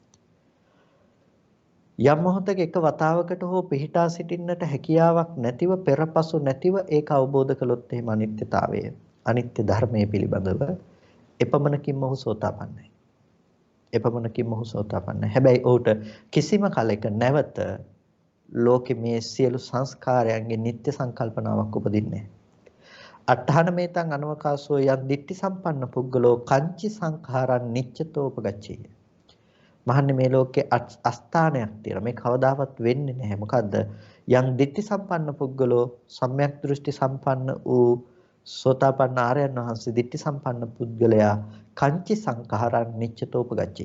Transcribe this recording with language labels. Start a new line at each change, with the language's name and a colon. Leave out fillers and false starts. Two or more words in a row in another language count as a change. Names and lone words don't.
Sinhala: යම් මොහොතක එක වතාවකට හෝ පිහිටා සිටින්නට හැකියාවක් නැතිව පෙරපසු නැතිව ඒක අවබෝධ කළොත් එහෙම අනිත්‍යතාවය අනිත්‍ය ධර්මයේ පිළිබඳව එපමණකින්ම ඔහු සෝතාපන්නයි. එපමණකින්ම ඔහු සෝතාපන්නයි. හැබැයි ඔහුට කිසිම කලෙක නැවත ලෝකේ මේ සියලු සංස්කාරයන්ගේ නිත්‍ය සංකල්පනාවක් උපදින්නේ නැහැ.
Pali: අට්ඨාන මේතං අනවකාසෝ යන් දිට්ඨි සම්පන්න පුද්ගලෝ කංචි සංඛාරං නිච්චතෝපගච්ඡේය.
Sinhala: මහන්නේ මේ ලෝකේ අස්ථානයක් තියෙනවා. මේ කවදාවත් වෙන්නේ නැහැ. මොකද්ද? යම්
Pali: දිට්ඨි සම්පන්න පුද්ගලෝ
Sinhala: සම්‍යක් දෘෂ්ටි සම්පන්න වූ සෝතාපන්න ආර්යයන් වහන්සේ දිට්ඨි සම්පන්න පුද්ගලයා
Pali: කංචි සංඛාරං නිච්චතෝපගච්ඡේය.